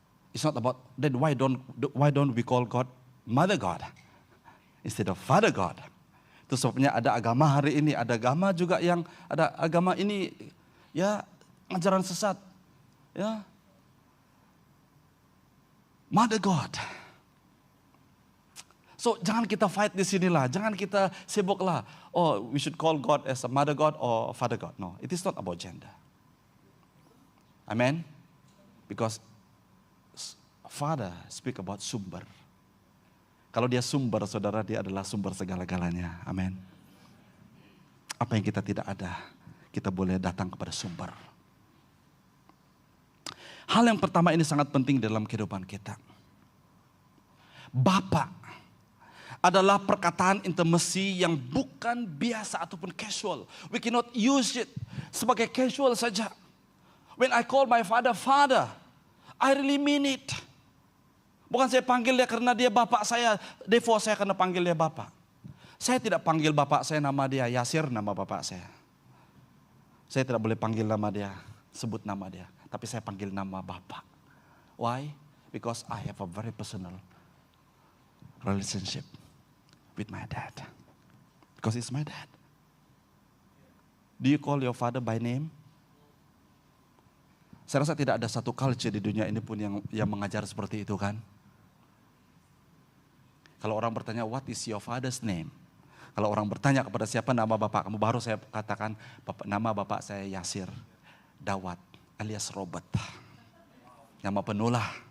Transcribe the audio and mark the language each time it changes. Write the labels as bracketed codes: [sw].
[en] It's not about, then why don't we call God Mother God instead of Father God? [ms] Itu sebabnya ada agama hari ini, ada agama juga yang ada agama ini ya ajaran sesat, ya Mother God. So jangan kita fight di sinilah, jangan kita sibuklah. [en] Oh, we should call God as a Mother God or Father God. No, it is not about gender. Amen. Because Father speak about sumber. [ms] Kalau dia sumber, saudara, dia adalah sumber segala-galanya. Amin. Apa yang kita tidak ada, kita boleh datang kepada sumber. Hal yang pertama ini sangat penting dalam kehidupan kita. Bapa adalah perkataan intimasi yang bukan biasa ataupun casual. [en] We cannot use it [ms] sebagai casual saja. [en] When I call my father, Father, I really mean it. [ms] Bukan saya panggil dia karena dia bapak saya, [en] therefore [ms] saya kena panggil dia bapak. Saya tidak panggil bapak saya nama dia Yasir, nama bapak saya. Saya tidak boleh panggil nama dia, sebut nama dia. Tapi saya panggil nama bapak. [en] Why? Because I have a very personal relationship with my dad. Because it's my dad. Do you call your father by name? [ms] Saya rasa tidak ada satu culture di dunia ini pun yang mengajar seperti itu kan. Kalau orang bertanya, [en] what is your father's name? [ms] Kalau orang bertanya kepada siapa nama bapak kamu, baru saya katakan, nama bapak saya Yasir Dawat alias Robert. Nama penuh lah.